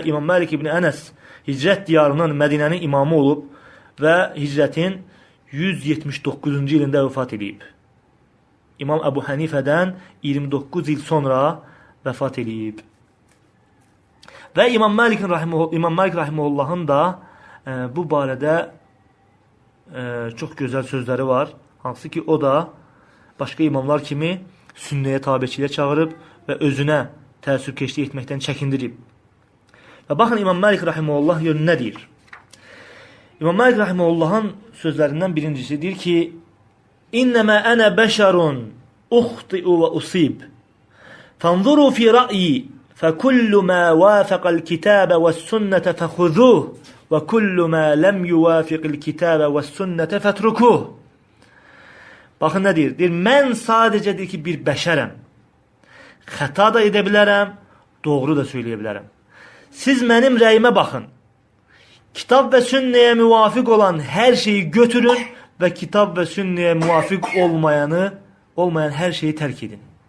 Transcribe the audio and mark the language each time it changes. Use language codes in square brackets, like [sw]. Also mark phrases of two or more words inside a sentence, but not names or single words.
[tr] İmam Malik İbni Enes hicret diyarının Medine'nin imamı olup ve hicretin 179. yılında vefat edip. İmam Ebu Hanife'den 29 yıl sonra vefat edip. [az] Ve İmam Malik rahimehullah'ın da bu barədə çox gözəl sözləri var. Hansı ki o da başqa imamlar kimi sünnəyə tabiçiliyə çağırıb və özünə təəssübkeşlik etməkdən çəkindirib. Və baxın İmam Malik rahimehullah yönü nə deyir? İmam Malik rahimehullah'ın sözlərindən birincisi deyir ki: [ar] "إنما أنا بشر أخطئ وأصيب. فانظروا في رأيي فكل ما وافق الكتاب والسنة فخذوه وكل ما لم يوافق الكتاب والسنة فاتركوه." [az] Baxın nə deyir? Deyir, mən sadəcə deyir ki, bir bəşərəm. Xəta da edə bilərəm, doğru da söyləyə bilərəm. Siz mənim rəyimə baxın. Kitab və sünnəyə müvafiq olan hər şeyi götürün və kitab və sünnəyə müvafiq olmayan hər şeyi tərk edin.